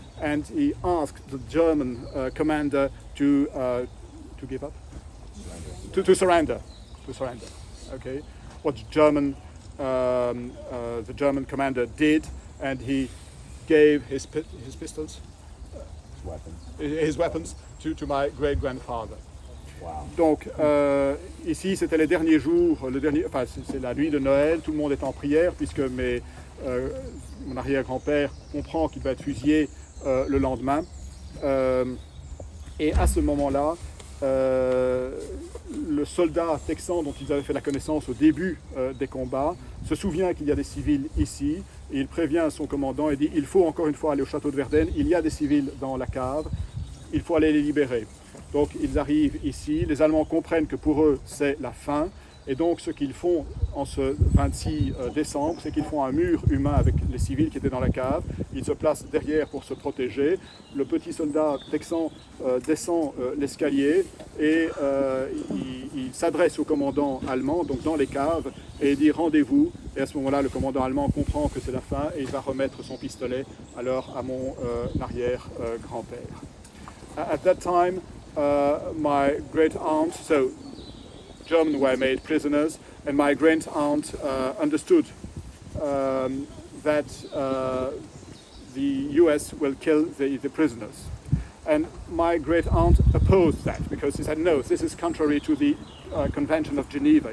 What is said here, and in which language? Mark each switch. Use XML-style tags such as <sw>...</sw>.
<en>And he asked the German commander to give up, to surrender, okay? What the German commander did, and he gave his pistols, his weapons to my great grandfather. Wow.</en> <fr>Donc ici c'était les derniers jours, c'est la nuit de Noël, tout le monde est en prière puisque mon arrière-grand-père comprend qu'il va être fusillé le lendemain. Et à ce moment-là, le soldat texan dont ils avaient fait la connaissance au début des combats se souvient qu'il y a des civils ici, et il prévient son commandant et dit il faut encore une fois aller au château de Verdenne, il y a des civils dans la cave, il faut aller les libérer. Donc ils arrivent ici, les Allemands comprennent que pour eux c'est la fin, et donc ce qu'ils font en ce 26 décembre, c'est qu'ils font un mur humain avec les civils qui étaient dans la cave, ils se placent derrière pour se protéger, le petit soldat texan descend l'escalier et il s'adresse au commandant allemand, donc dans les caves, et il dit rendez-vous, et à ce moment-là le commandant allemand comprend que c'est la fin et il va remettre son pistolet alors à mon arrière-grand-père.</fr> <en>At that time, my great aunt, so Germans were made prisoners, and my great aunt understood that the US will kill the prisoners. And my great aunt opposed that because she said, no, this is contrary to the Convention of Geneva.</en>